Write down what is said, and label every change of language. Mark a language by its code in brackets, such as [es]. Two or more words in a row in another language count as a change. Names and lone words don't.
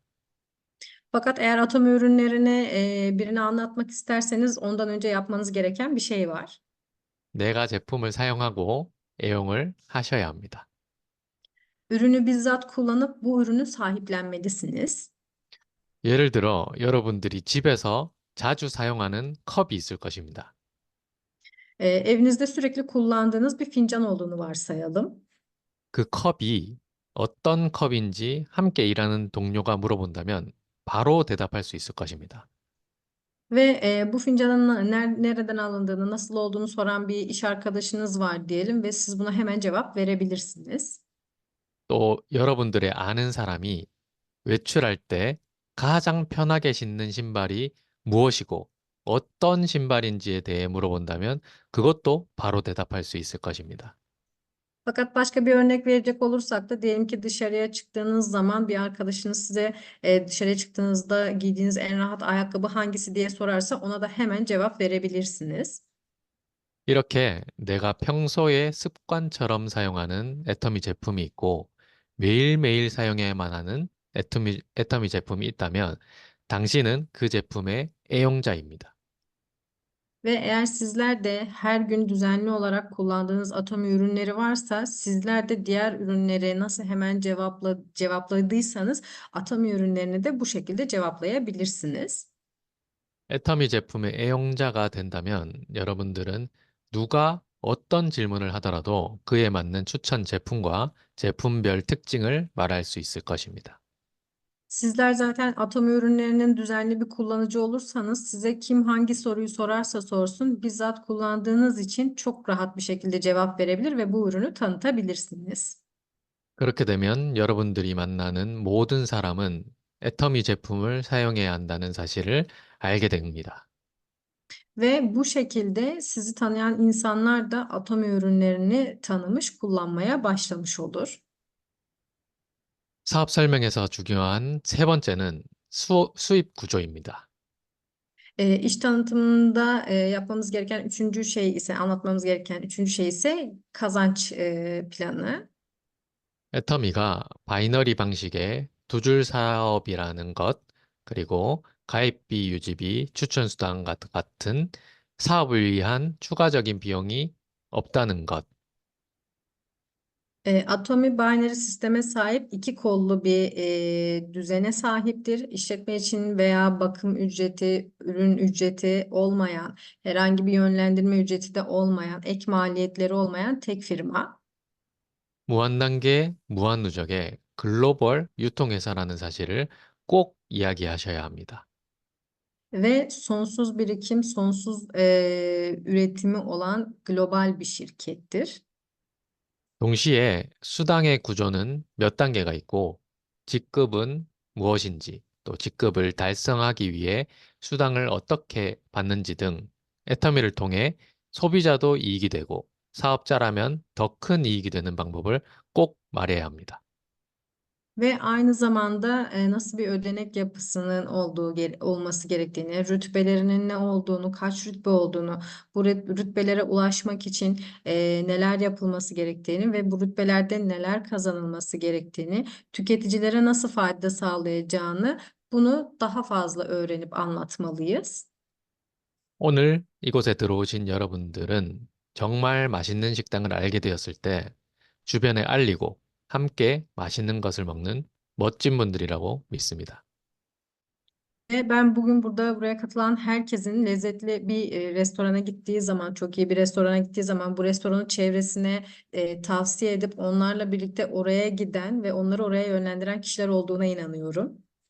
[tr] Fakat eğer atom ürünlerini birine anlatmak isterseniz ondan önce yapmanız gereken bir şey var. [ko] 내가 제품을 사용하고 애용을 하셔야 합니다. [tr] Ürünü bizzat kullanıp bu ürünü sahiplenmelisiniz. [ko] 예를 들어 여러분들이 집에서 자주 사용하는 컵이 있을 것입니다. [tr] Evinizde sürekli kullandığınız bir fincan olduğunu varsayalım. [ko] 그 컵이 어떤 컵인지 함께 일하는 동료가 물어본다면 바로 대답할 수 있을 것입니다. [tr] Ve bu fincanın nereden alındığını, nasıl olduğunu soran bir iş arkadaşınız var diyelim ve siz buna hemen cevap verebilirsiniz. [ko] 또 여러분들의 아는 사람이 외출할 때 가장 편하게 신는 신발이 무엇이고 어떤 신발인지에 대해 물어본다면 그것도 바로 대답할 수 있을 것입니다. [tr] Fakat başka bir örnek verecek olursak da diyelim ki dışarıya çıktığınız zaman bir arkadaşınız size dışarıya çıktığınızda giydiğiniz en rahat ayakkabı hangisi diye sorarsa ona da hemen cevap verebilirsiniz. [ko] 이렇게 내가 평소에 습관처럼 사용하는 애터미 제품이 있고 매일매일 사용해야만 하는 애터미 제품이 있다면 당신은 그 제품의 애용자입니다. [tr] Ve eğer sizler de her gün düzenli olarak kullandığınız Atomi ürünleri varsa sizler de diğer ürünleri nasıl hemen cevapladıysanız Atomi ürünlerini de bu şekilde cevaplayabilirsiniz. [ko] 애터미 제품의 애용자가 된다면 여러분들은 누가 어떤 질문을 하더라도 그에 맞는 추천 제품과 제품별 특징을 말할 수 있을 것입니다. [tr] Sizler zaten Atomi ürünlerinin düzenli bir kullanıcı olursanız size kim hangi soruyu sorarsa sorsun bizzat kullandığınız için çok rahat bir şekilde cevap verebilir ve bu ürünü tanıtabilirsiniz. [ko] 그렇게 되면 여러분들이 만나는 모든 사람은 애터미 제품을 사용해야 한다는 사실을 알게 됩니다. [tr] Ve bu şekilde sizi tanıyan insanlar da Atomi ürünlerini tanımış, kullanmaya başlamış olur. [ko] 사업 설명에서 중요한 세 번째는 수입 구조입니다. [tr] İş tanıtımında yapmamız gereken üçüncü şey ise, anlatmamız gereken üçüncü şey ise kazanç planı. [ko] 애터미가 바이너리 방식의 두 줄 사업이라는 것, 그리고 가입비, 유지비, 추천수당 같은 사업을 위한 추가적인 비용이 없다는 것, [tr] Atomi binary sisteme sahip iki kollu bir düzene sahiptir. İşletme için veya bakım ücreti, ürün ücreti olmayan, herhangi bir yönlendirme ücreti de olmayan, ek maliyetleri olmayan tek firma. [ko] 무한단계, 무한누적의 글로벌 유통회사라는 사실을 꼭 이야기하셔야 합니다. [tr] Ve sonsuz birikim, sonsuz üretimi olan global bir şirkettir. [ko] 동시에 수당의 구조는 몇 단계가 있고 직급은 무엇인지 또 직급을 달성하기 위해 수당을 어떻게 받는지 등 애터미를 통해 소비자도 이익이 되고 사업자라면 더 큰 이익이 되는 방법을 꼭 말해야 합니다. [tr] Ve aynı zamanda nasıl bir ödenek yapısının olması gerektiğini, rütbelerinin ne olduğunu, kaç rütbe olduğunu, bu rütbelere ulaşmak için neler yapılması gerektiğini ve bu rütbelerde neler kazanılması gerektiğini, tüketicilere nasıl fayda sağlayacağını bunu daha fazla öğrenip anlatmalıyız. [ko] 오늘 이곳에 들어오신 여러분들은 정말 맛있는 식당을 알게 되었을 때 주변에 알리고 함께 맛있는 것을 먹는 멋진 분들이라고 믿습니다. [tr] Ve ben bugün buraya katılan herkesin lezzetli bir restorana gittiği zaman, çok iyi bir restorana gittiği zaman bu restoranın çevresine tavsiye edip onlarla birlikte oraya giden ve onları oraya yönlendiren kişiler olduğuna inanıyorum.